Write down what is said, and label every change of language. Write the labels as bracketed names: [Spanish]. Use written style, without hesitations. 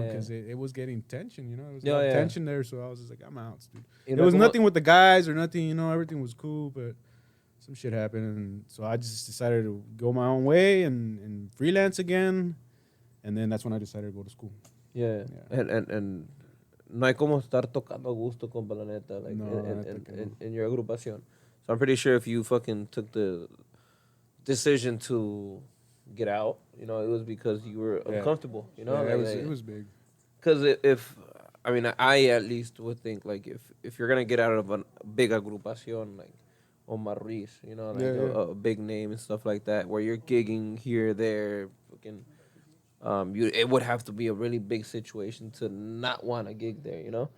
[English] yeah. because it was getting tension, There was Yeah. tension there, so I was just like, I'm out, dude. There was nothing with the guys or nothing, everything was cool, but some shit happened. And so I just decided to go my own way and freelance again. And then that's when I decided to go to school. Yeah. [Spanish] And no hay como estar tocando a gusto, compa, la neta, [English] like in your agrupación. So I'm pretty sure if you fucking took the decision to get out, it was because you were uncomfortable, Yeah, it was big. Because I at least would think, like, if you're going to get out of a big agrupación, like Omar Ruiz, a big name and stuff like that, where you're gigging here, there, fucking, it would have to be a really big situation to not want to gig there,